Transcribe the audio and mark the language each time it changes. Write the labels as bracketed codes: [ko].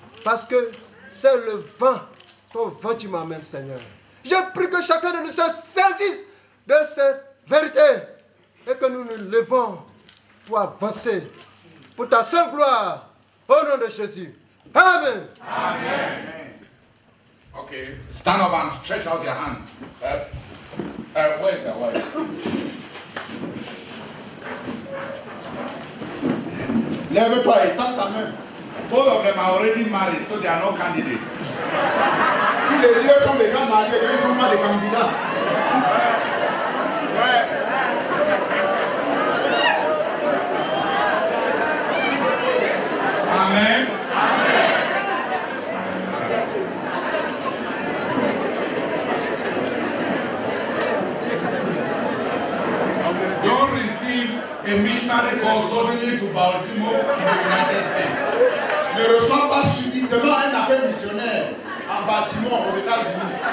[fr] Parce que c'est le vent, ton vent tu m'amènes, Seigneur. Je prie que chacun de nous se saisisse de cette vérité et que nous nous levons pour avancer pour ta seule gloire. Au nom de Jésus. Amen. Amen. [en] Okay, stand up and stretch out your hand. Wait. [fr] Lève-toi et tends ta main. [en] Both of them are already married, so they are no candidates. [fr] Tous les deux sont déjà mariés, ils ne sont pas des candidats. Amen. [en] Don't receive a missionary call suddenly to Baltimore in the United States. [fr] Ne reçois pas subitement un appel missionnaire en Baltimore aux États-Unis.